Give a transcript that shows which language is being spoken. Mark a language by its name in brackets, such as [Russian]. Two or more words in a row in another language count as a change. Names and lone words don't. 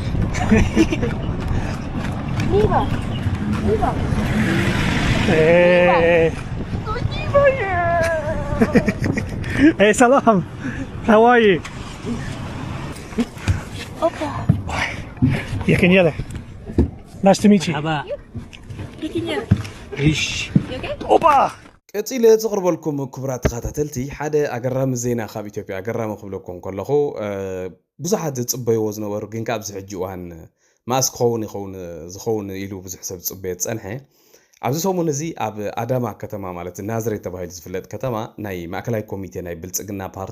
[English] Hey. Hey, Salam. How are you? Okay. Yakiniele. Nice to meet you. Opa. [Tigrinya] ቀፂለ ዝቕርበልኩም ክቡራት ተኸታተልቲ ሓደ ኣገራሚ ዜና ካብ ኢትዮጵያ ኣገራሚ ክብለኩም ከለኹ ብዙሓት ዝፅበይዎ ዝነበሩ ግን ካብዚ ሕጂ እዋን ማእስ ዝኸውን ኢሉ ብዙሕ ሰብ ዝፅበየ ፀንሐ ኣብዚ ሰሙን እዚ ኣብ ኣዳማ ከተማ ማለት ናዝሬት ተባሂሉ ዝፍለጥ ከተማ ናይ ማእከላዊ ኮሚቴ ናይ ብልፅግና ፓርቲ